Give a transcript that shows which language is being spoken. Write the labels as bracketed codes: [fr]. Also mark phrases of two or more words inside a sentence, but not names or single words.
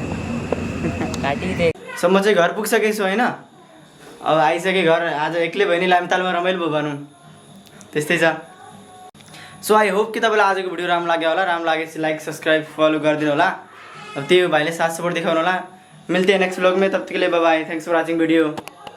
[ne] सो म चाहिँ घर पुगिसकेको छु होइन। अब आइसकेँ घर। आज एक्लै भयो नि, लामितालमा रमाइलो भयो भनौँ, त्यस्तै छ। [en] So I hope [ne] कि तपाईँलाई आजको भिडियो राम्रो लाग्यो होला। राम्रो लागेपछि [en] like subscribe follow [ne] गरिदिनु होला। अब त्यही हो, भाइले साथ सपोर्ट देखाउनु होला। [hi] मिलते हैं [en] next vlog [hi] में, तब तक के लिए [en] bye bye. thanks for watching video.